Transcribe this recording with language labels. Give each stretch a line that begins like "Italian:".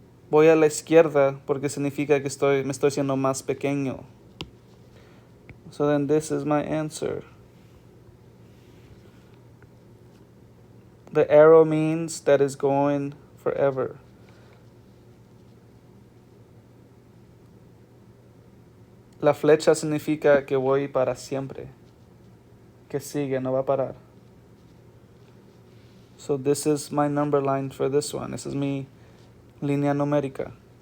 Spanish: Voy a la izquierda porque significa que me estoy haciendo más pequeño.
English: So then this is my answer. The arrow means that is going forever.
Spanish: La flecha significa que voy para siempre. Que sigue, no va a parar.
English: So this is my number line for this one. This is
Spanish: mi línea numérica.